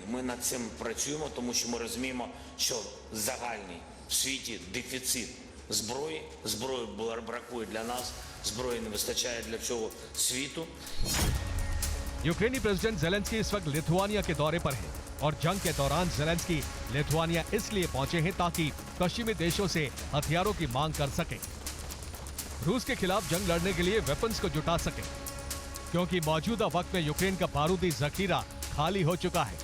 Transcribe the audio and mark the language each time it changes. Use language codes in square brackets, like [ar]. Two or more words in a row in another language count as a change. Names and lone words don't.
[uk] Ми над цим працюємо, тому що ми розуміємо, що загальний в світі дефіцит зброї. Зброї бракує для нас, зброї не вистачає для всього світу. [hi] यूक्रेनी प्रेसिडेंट ज़ेलेंस्की इस वक्त लिथुआनिया के दौरे पर है, और जंग के दौरान ज़ेलेंस्की लिथुआनिया इसलिए पहुंचे हैं ताकि पश्चिमी देशों से हथियारों की मांग कर सकें, रूस के खिलाफ जंग लड़ने के लिए वेपन्स को जुटा सकें, क्योंकि मौजूदा वक्त में यूक्रेन का बारूदी जखीरा खाली हो चुका है।